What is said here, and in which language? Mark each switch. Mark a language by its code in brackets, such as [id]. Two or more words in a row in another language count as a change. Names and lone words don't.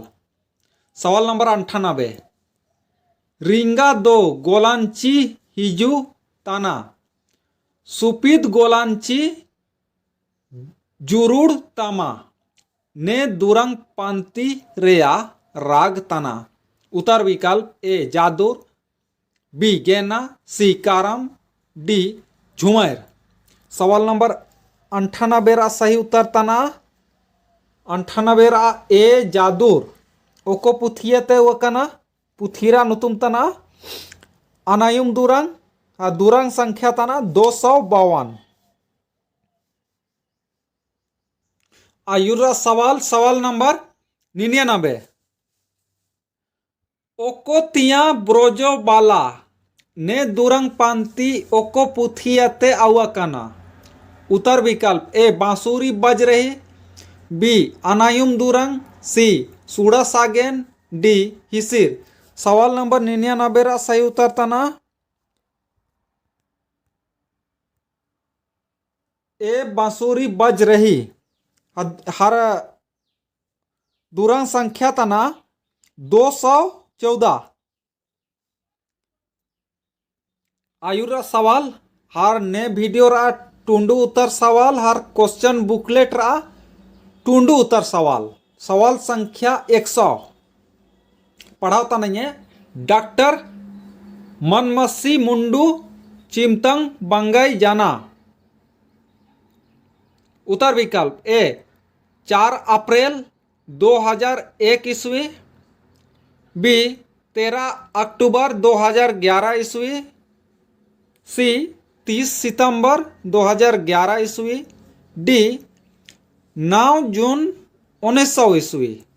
[hi] सवाल नंबर [sat] 98 रिंगा दो गोलांची हिजू ताना सुपीद गोलांची जुरुड़ तामा ने दुरंग पांति रेया राग तना। [hi] उत्तर विकल्प [sat] ए जादूर, बी गेना, सी कारम, डी झुमर। [hi] सवाल नंबर [sat] 98 रा [hi] सही उत्तर [sat] तना 98 रा ए जादूर। ओको पुथियते वकना पुथिरा नुतुम तना अनायुम दुरंग दुरंग संख्या तना 252। आयुरा सवाल। [hi] सवाल नंबर [sat] 99 ओको तिया ब्रोजो बाला ने दुरंग पांति ओको पुथियते आवकना। [hi] उत्तर विकल्प ए बांसुरी बज रही, [sat] बी अनायुम दुरंग, सी सूड़ा सागेन, डी हिसिर। [hi] सवाल नंबर [sat] 99 रा [hi] सही उत्तर [sat] तना ए [hi] बांसुरी बज रही। [sat] हर दुरंग संख्या तना 214। आयुरा सवाल हर ने वीडियो रा टुंडू उत्तर सवाल हर [en] question booklet [sat] रा टुंडू उत्तर सवाल। [hi] सवाल संख्या 100 पढ़ाता नहीं है। [sat] डॉक्टर मनमसी मुंडू चिमतंग बंगई जाना। [hi] उत्तर विकल्प ए 4 अप्रैल 2001 ईस्वी, बी 13 अक्टूबर 2011 ईस्वी, सी 30 सितंबर 2011 ईस्वी, डी 9 जून 1900 ईस्वी।